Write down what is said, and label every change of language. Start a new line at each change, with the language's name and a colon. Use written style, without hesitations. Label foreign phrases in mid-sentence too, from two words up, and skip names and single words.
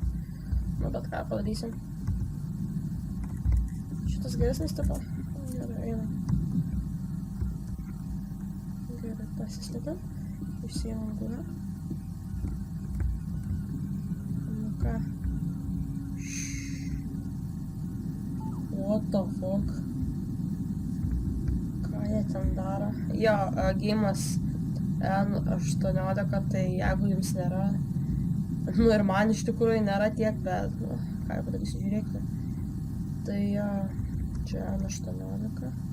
Lithuanian: Nu, bet ką padarysim. Šitas geresnis tipo. Gerai, eina. Gerai, pasislėpim. Išsiėmam gūrą. Nu ką.
English: What the fuck?
Lithuanian: Ką jie ten daro? Jo, gėjimas N18, tai jeigu jums nėra, nu ir man iš tikrųjų nėra tiek, bet, nu, ką jau padarysiu, žiūrėkite. Tai čia N18.